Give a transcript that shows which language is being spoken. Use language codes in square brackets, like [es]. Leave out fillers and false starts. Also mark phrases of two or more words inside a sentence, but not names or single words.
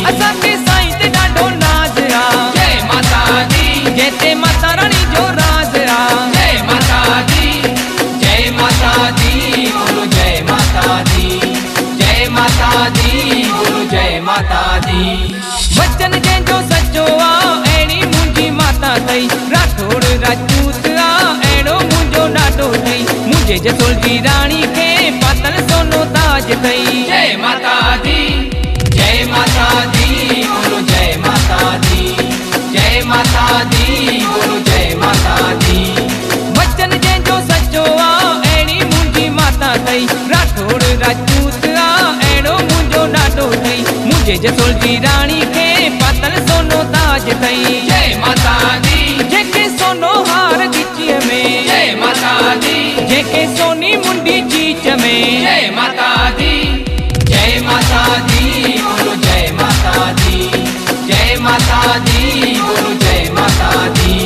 [sd] असा के साईं ते डाढो नाज आ, [pa] जय माता दी। [sd] जय ते माता रानी जो राज आ। [pa] जय माता दी। जय माता दी बोलो जय माता दी। जय माता दी बोलो जय माता दी। [sd] वचन जंहिंजो सचो आ, अहिड़ी मुंहिंजी माता अथई। राठौड़ राजपूत आ, अहिड़ो मुंहिंजो ॾाढो अथई। मुंहिंजे जसोल जी राणी खे पातल सोनो ताज अथई। [pa] जय माता दी। जय माता दी बोलो जय माता दी। जय माता दी बोलो जय माता दी। [sd] वचन जंहिंजो सचो आ, अहिड़ी मुंहिंजी माता अथई। राठौड़ राजपूत आ, अहिड़ो मुंहिंजो ॾाढो अथई। मुंहिंजे जसोल जी राणी खे पातल सोनो ताज अथई। [pa] जय माता दी। [sd] जंहिंखे सोनो हार गिचीअ में, [pa] जय माता दी। [sd] जंहिंखे सोनी मुंडी चीच में। [pa] जय माता दी। जय माता दी बोलो जय माता दी। जय माता दी बोलो जय माता दी।